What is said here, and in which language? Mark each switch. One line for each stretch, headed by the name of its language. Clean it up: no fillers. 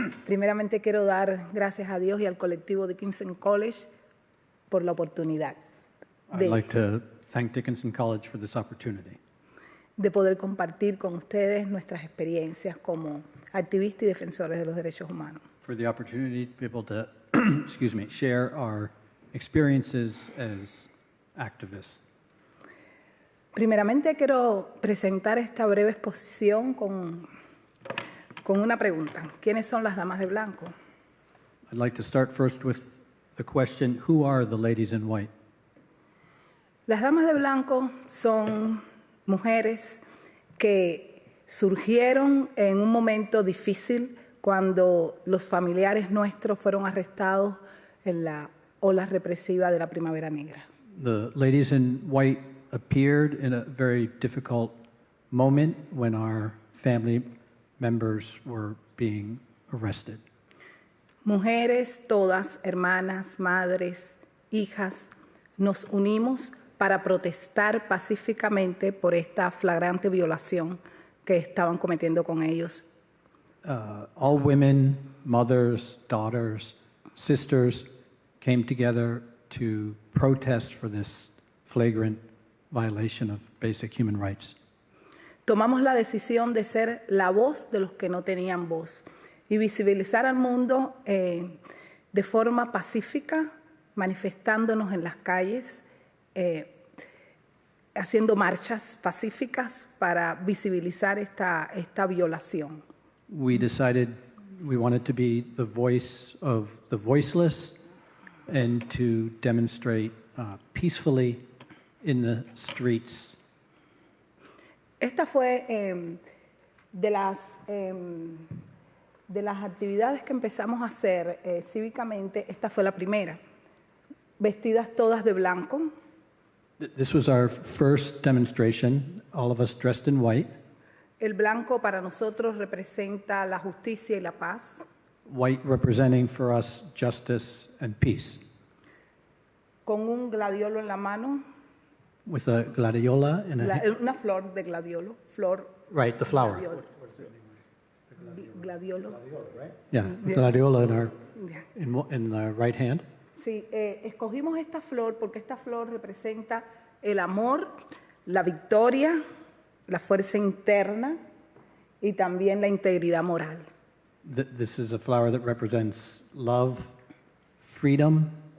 Spanish: Primeramente quiero dar gracias a Dios y al colectivo Dickinson College por la oportunidad
English: I'd like to thank Dickinson College for this opportunity
Spanish: de poder compartir con ustedes nuestras experiencias como activistas y defensores de los derechos humanos.
English: for the opportunity to be able to share our experiences as activists.
Spanish: Primeramente quiero presentar esta breve exposición con una pregunta. ¿Quiénes son las damas de blanco?
English: I'd like to start first with the question, who are the ladies in white?
Spanish: Las damas de blanco son mujeres que surgieron en un momento difícil cuando los familiares nuestros fueron arrestados en la ola represiva de la Primavera Negra.
English: The ladies in white appeared in a very difficult moment when our family members were being arrested.
Spanish: Mujeres, todas, hermanas, madres, hijas, nos unimos para protestar pacíficamente por esta flagrante violación que estaban cometiendo con ellos.
English: All women, mothers, daughters, sisters came together to protest for this flagrant violation of basic human rights.
Spanish: Tomamos la decisión de ser la voz de los que no tenían voz y visibilizar al mundo de forma pacífica, manifestándonos en las calles, haciendo marchas pacíficas para visibilizar esta violación.
English: We decided we wanted to be the voice of the voiceless and to demonstrate peacefully in the streets.
Spanish: Esta fue de las actividades que empezamos a hacer cívicamente, esta fue la primera. Vestidas todas de blanco.
English: This was our first demonstration, all of us dressed in white.
Spanish: El blanco para nosotros representa la justicia y la paz.
English: White representing for us justice and peace.
Spanish: Con un gladiolo en la mano.
English: With a gladiola in a hand.
Spanish: Una flor de gladiolo. Flor.
English: Right, the flower.
Spanish: Gladiolo. Gladiolo.
English: Yeah, gladiola in our Yeah. in the right hand.
Spanish: Sí, escogimos esta flor porque esta flor representa el amor, la victoria, la fuerza interna y también la integridad moral.
English: This is a flower that represents love, freedom,